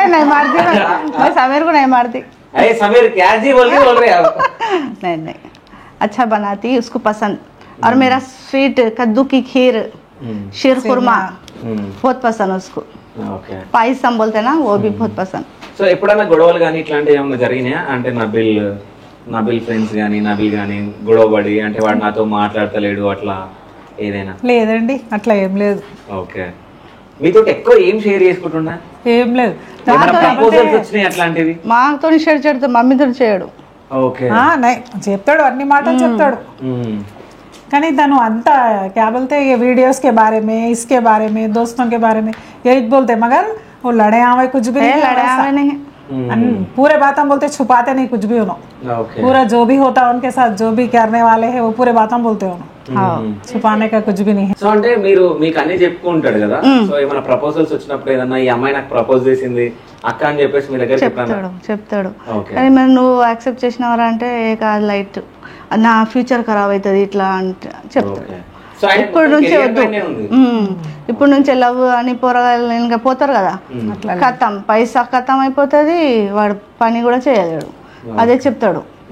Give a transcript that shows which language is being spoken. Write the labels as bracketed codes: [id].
[hi] नहीं मारती मैं समीर को नहीं मारती. अरे समीर क्या जी बोल रहे आप? नहीं अच्छा बनाती, उसको पसंद. और मेरा स्वीट कद्दू की खीर, शीर खुरमा बहुत पसंद उसको. పాయసం बोलते ना वो भी बहुत पसंद. [te] సో ఎప్పుడైనా గొడవలు కానీ ఇట్లాంటివి ఏమైనా జరిగినాయా? అంటే నబిల్ ఫ్రెండ్స్ కానీ నబిల్ కానీ గొడవపడి అంటే వాడు నాతో మాట్లాడతలేడు అట్లా ఏదైనా? లేదండి, అట్లా ఏం లేదు. ఓకే. మీతో ఎక్కువ ఏం షేర్ చేసుకుంటున్నా? ఏం లేదు. ప్రపోజల్స్ వచ్చినాయి అట్లాంటివి? మాతో షేర్ చేయడు, మమ్మీతో చేయడు. ఓకే, చెప్తాడు, అన్ని మాటలు చెప్తాడు. కానీ తను అంతా [hi] क्या बोलते हैं, ये वीडियोस के बारे में, इसके बारे में, दोस्तों के बारे में यही बोलते, मगर वो लड़े आवे कुछ भी नहीं, लड़े आवे नहीं, पूरे बातें बोलते, छुपाते नहीं कुछ भी उन्होंने। पूरा जो भी होता है उनके साथ, जो भी करने वाले हैं वो पूरे बातें बोलते उन्होंने, छुपाने का कुछ भी नहीं है. [te] సో అంటే మీకు అన్ని చెప్పుకుంటాడు కదా, సో ఏమైనా ప్రపోజల్స్ వచ్చినప్పుడు ఏదన్నా ఈ అమ్మాయి నాకు ప్రపోజ్ చేసింది అక్క అని చెప్పేసి మీ దగ్గర చెప్తాడు. కానీ మరి నువ్వు యాక్సెప్ట్ చేసినవరా అంటే కాదు, లైట్ నా ఫ్యూచర్ ఖరాబ్ అవుతుంది ఇట్లా అంటే చెప్తాడు. ఇప్పుడు నుంచి వద్దు, ఇప్పుడు నుంచి లవ్ అని పోరగాళ్ళు ఇంకా పోతారు కదా, ఖతం పైసా ఖతం అయిపోతుంది, వాడు పని కూడా చేయలేడు, అదే చెప్తాడు.